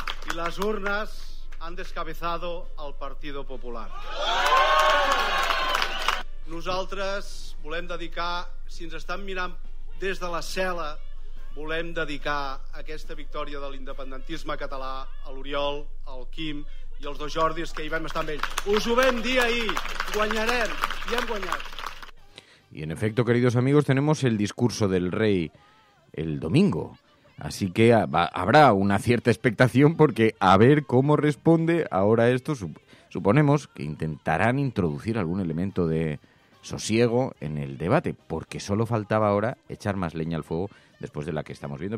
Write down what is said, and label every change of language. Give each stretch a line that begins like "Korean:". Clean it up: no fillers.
Spanish: Y las urnas han descabezado al Partido Popular.
Catalan: Nosaltres volem dedicar, si ens estan mirant des de la cel·la, volem dedicar aquesta victòria de l'independentisme català a l'Oriol, al Quim i als dos Jordis que hi vam estar amb ells. Us ho vam dir ahir, guanyarem i hem guanyat.
Spanish: Y en efecto, queridos amigos, tenemos el discurso del rey el domingo. Así que habrá una cierta expectación porque a ver cómo responde ahora esto. Suponemos que intentarán introducir algún elemento de sosiego en el debate, porque solo faltaba ahora echar más leña al fuego después de la que estamos viendo.